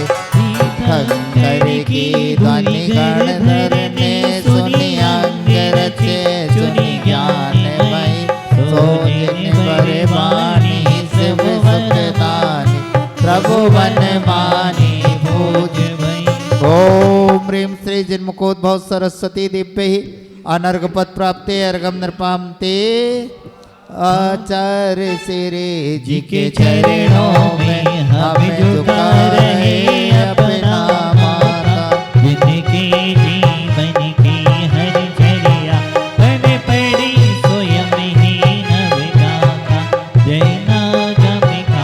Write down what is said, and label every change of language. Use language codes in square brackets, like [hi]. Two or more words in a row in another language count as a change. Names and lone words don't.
[hi] शंकर की ध्वनि गणधर ने सुनी अंग रचे सुनी ज्ञान मई सो जिन बरे वाणी शिव सुखदानी प्रभु वन मानी भूज भई। [sa] ओम ह्रीं श्री जिन्मुखोद्भव सरस्वती दिव्य ही अनर्घ पद प्राप्ते अर्घम नृपामते। [hi] आचार्य श्री जी के चरणों में हमें झुका रहे अपना माता जिनके जीवन की हर चर्या बन पड़ी स्वयं ही नवगाता जय नागमिका